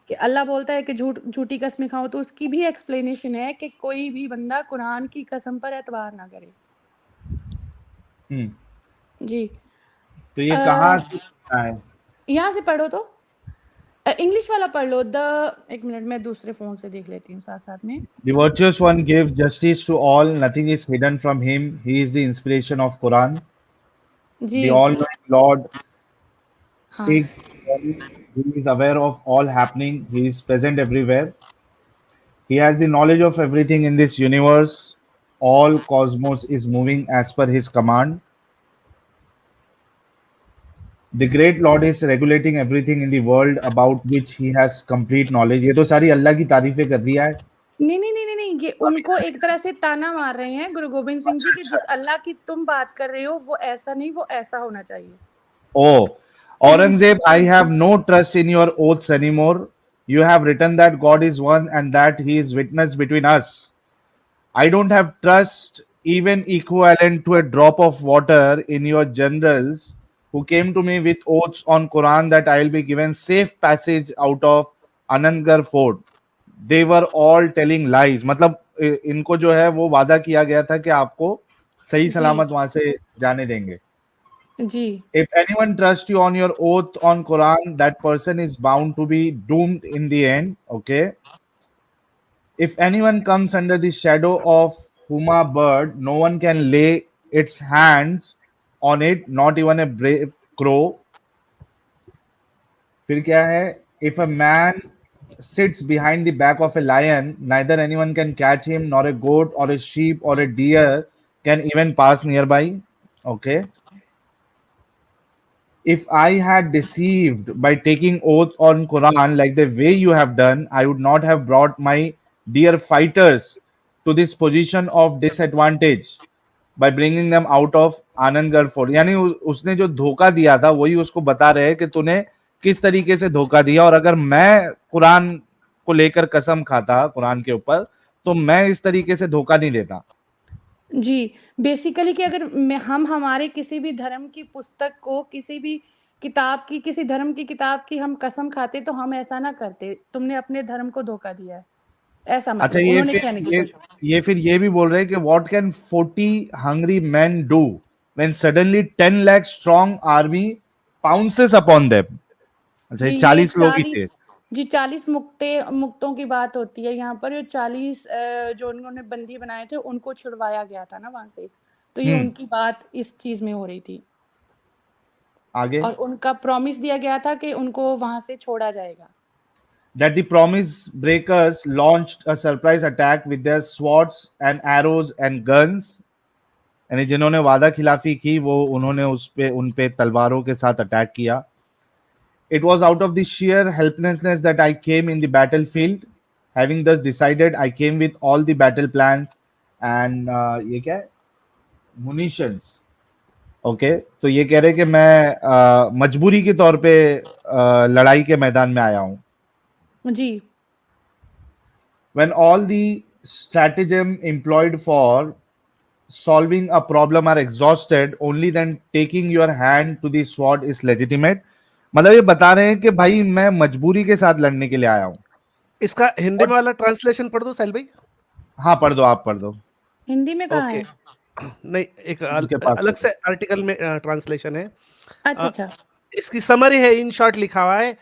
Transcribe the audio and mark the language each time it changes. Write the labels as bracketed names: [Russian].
[Hindi] कि अल्लाह बोलता है कि झूठी कसमें खाओ, तो उसकी भी एक्सप्लेनेशन है कि कोई भी बंदा कुरान की कसम पर एतबार ना करे। जी तो ये कहाँ से है? यहाँ से पढ़ो तो इंग्लिश वाला पढ़ लो। एक मिनट मैं दूसरे फोन से देख लेती हूँ साथ साथ में। [English] The virtuous one gives justice to all. Nothing is hidden from him. He is the inspiration of Quran. [Hindi] Ji [English] The all-knowing Lord [Hindi] हाँ [English] seeks. He is aware of all happening. He is present everywhere. He has the knowledge of everything in this universe. All cosmos is moving as per his command. The great Lord is regulating everything in the world about which he has complete knowledge. [Hindi] ये तो सारी अल्लाह की तारीफें कर दिया है। नहीं नहीं नहीं नहीं नहीं, ये उनको एक तरह से ताना मार रहे हैं गुरु गोबिंद सिंह जी कि जिस अल्लाह की तुम बात कर रहे हो वो ऐसा नहीं, वो ऐसा होना चाहिए। [English] Oh, Aurangzeb, I have no trust in your oaths anymore. You have written that God is one and that he is witness between us. I don't have trust even equivalent to a drop of water in your generals who came to me with oaths on Quran that I will be given safe passage out of Anandgarh fort. They were all telling lies. [Hindi] मतलब इनको जो है वो वादा किया गया था कि आपको सही सलामत वहां से जाने देंगे। जी [English] If anyone trusts you on your oath on Quran, that person is bound to be doomed in the end. Okay. If anyone comes under the shadow of Huma bird, no one can lay its hands on it, not even a brave crow. [Hindi] फिर क्या है? [English] If a man sits behind the back of a lion, neither anyone can catch him, nor a goat or a sheep or a deer can even pass nearby. Okay. If I had deceived by taking oath on Quran like the way you have done, I would not have brought my dear fighters to this position of disadvantage by bringing them out of Anandgarh fort. [Hindi] यानी उसने जो धोखा दिया था वही उसको बता रहे हैं कि तूने किस तरीके से धोखा दिया, और अगर मैं कुरान को लेकर कसम खाता कुरान के ऊपर तो मैं इस तरीके से धोखा नहीं देता। जी बेसिकली कि अगर हम हमारे किसी भी धर्म की पुस्तक को, किसी भी किताब की, किसी धर्म की किताब की हम कसम खाते तो हम ऐसा ना करते। तुमने अपने धर्म को धोखा दिया है, ऐसा अच्छा, मतलब उन्होंने कहने की कोशिश। ये फिर ये भी बोल रहे हैं कि [English] What can 40 hungry men do when suddenly 10 lakh strong army pounces upon them? [Hindi] अच्छा, ये 40 लोग ही थे। जी 40 मुक्तों की बात होती है यहाँ पर। 40 जो उन्होंने बंदी बनाए थे उनको छुड़वाया गया था ना वहां से, तो ये उनकी बात इस चीज में हो रही थी आगे और उनका प्रॉमिस दिया गया था कि उनको वहां से छोड़ा जाएगा। [English] that the promise breakers launched a surprise attack with their swords and arrows and guns. [Hindi] यानी जिन्होंने वादा खिलाफी की वो उन्होंने उन पे तलवारों के साथ अटैक किया। [English] It was out of the sheer helplessness that I came in the battlefield. Having thus decided, I came with all the battle plans and [Hindi] ये क्या है? [English] Munitions. [Hindi] Okay, तो ये कह रहे कि मैं मजबूरी के तौर पे लड़ाई के मैदान में आया हूँ। जी [English] When all the stratagem employed for solving a problem are exhausted, only then taking your hand to the sword is legitimate. [Hindi] मतलब ये बता रहे हैं कि भाई मैं मजबूरी के साथ लड़ने के लिए आया हूँ। इसका हिंदी में वाला ट्रांसलेशन पढ़ दो साहिल भाई। हाँ पढ़ दो, आप पढ़ दो। हिंदी में कहाँ है? नहीं, एक उनके पास अलग से आर्टिकल में ट्रांसलेशन है। अच्छा अच्छा इसकी समरी है, इन शॉर्ट लिखा हुआ है